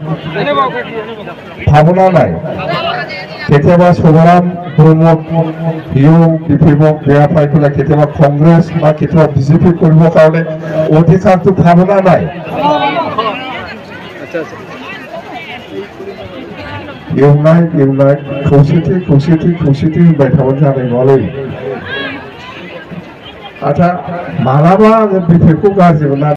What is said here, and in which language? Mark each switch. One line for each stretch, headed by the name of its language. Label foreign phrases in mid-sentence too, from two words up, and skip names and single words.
Assamese: ভাৱনা নাই কেতিয়াবা সবৰাম প্ৰমোদ হিউ বিপিএফক বেয়া পাই পেলাই কেতিয়াবা কংগ্ৰেছ বা কেতিয়াবা বিজেপি কৰিবৰ কাৰণে অধিকাৰটো ভাৱনা নাই ইউনাইট
Bodo: खौसेथि होनबाय थाबानो जानाय नङालै आथा मालाबा बिपिएफखौ गाज्रि मोना